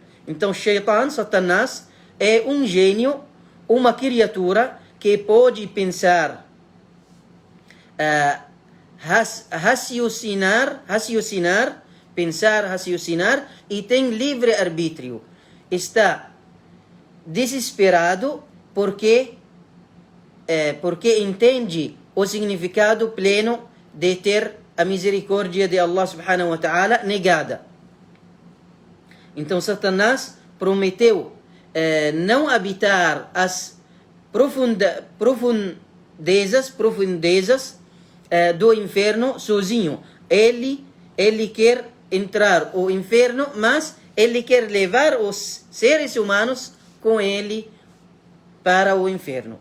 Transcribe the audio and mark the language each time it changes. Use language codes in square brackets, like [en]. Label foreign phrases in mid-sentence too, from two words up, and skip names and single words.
[pt] Então, Shaitan, Satanás, é um gênio, uma criatura que pode pensar, raciocinar, e tem livre arbítrio. Está desesperado porque entende o significado pleno de ter a misericórdia de [ar] الله سبحانه وتعالى [pt] negada. Então Satanás prometeu não habitar as profundezas do inferno sozinho. Ele quer entrar ao inferno, mas ele quer levar os seres humanos com ele para o inferno.